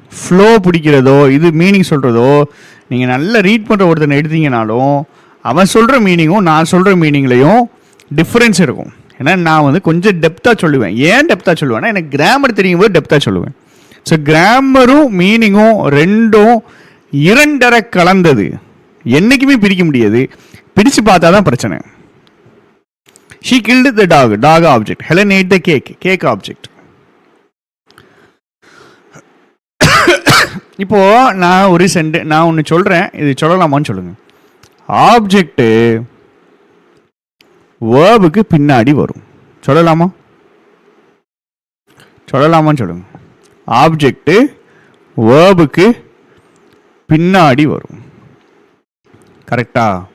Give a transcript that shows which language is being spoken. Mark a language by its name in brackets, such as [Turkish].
[Tamil] Flow பிடிக்கிறதோ இது meaning சொல்கிறதோ நீங்கள் நல்லா ரீட் பண்ணுற ஒருத்தனை எடுத்தீங்கனாலும் அவன் சொல்கிற மீனிங்கும் நான் சொல்கிற மீனிங்லையும் டிஃப்ரென்ஸ் இருக்கும். ஏன்னா நான் வந்து கொஞ்சம் டெப்த்தாக சொல்லுவேன். ஏன் டெப்த்தாக சொல்லுவேன்னா எனக்கு கிராமர் தெரியும் போது டெப்த்தாக சொல்லுவேன். ஸோ கிராமரும் மீனிங்கும் ரெண்டும் இரண்டரை கலந்தது, என்றைக்குமே பிரிக்க முடியாது. பிரித்து பார்த்தா தான் பிரச்சனை. [English] She killed the dog, dog object. Helen ate the cake, cake object. [Tamil] இப்போ நான் ஒரு நான் ஒன்று சொல்கிறேன், இது சொல்லலாமான்னு சொல்லுங்க. ஆப்ஜெக்ட் வேர்புக்கு பின்னாடி வரும். சொல்லலாமா? சொல்லலாமான்னு சொல்லுங்க. ஆப்ஜெக்ட் வேர்புக்கு பின்னாடி வரும். கரெக்டா?